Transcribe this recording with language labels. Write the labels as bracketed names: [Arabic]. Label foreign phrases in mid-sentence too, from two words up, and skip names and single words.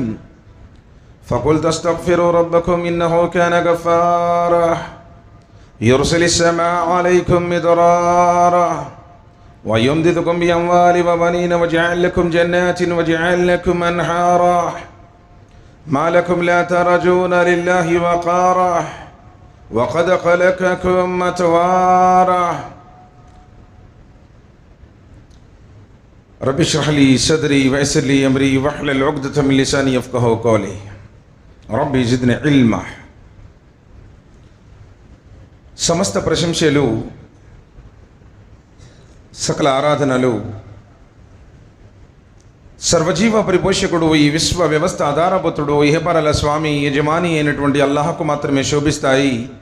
[Arabic] فقلت استغفروا ربكم إنه كان غفارا يرسل السماء عليكم مدرارا ويمددكم بأموال وبنين ويجعل لكم جنات ويجعل لكم أنهارا ما لكم لا ترجون لله وقارا وقد خلقكم أطوارا. رب اشرح لي صدري ويسر لي أمري واحلل عقدة من لساني يفقهوا قولي. ربي زدني علما. [Telugu] సమస్త ప్రశంసలు సకల ఆరాధనలు సర్వజీవ పరిపోషకుడు ఈ విశ్వ వ్యవస్థ ఆధారభూతుడు ఇహపరల స్వామి యజమాని అయినటువంటి అల్లాహకు మాత్రమే శోభిస్తాయి.